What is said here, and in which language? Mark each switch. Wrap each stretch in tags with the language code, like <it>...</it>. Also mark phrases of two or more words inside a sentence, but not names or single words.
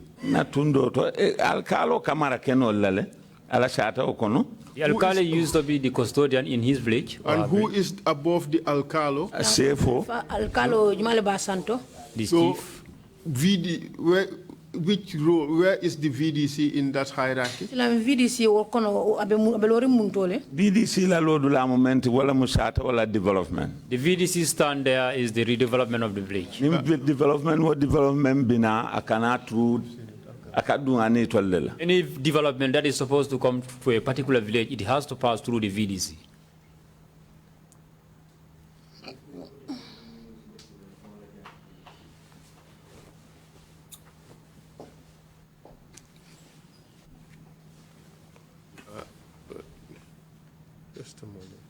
<en>Alcalo the alcalde used to be the custodian in his village. And who is above the alcalo? The so, chief. Which role? Where is the VDC in that hierarchy?</en> <man>VDC la lo dula moment wala musata wala development.</man> <en>The VDC stand there is the redevelopment of the village.</en> <man>Development bina akana through.</man> <en>Any development that is supposed to come to a particular village, it has to pass through the VDC. Just a moment.</en>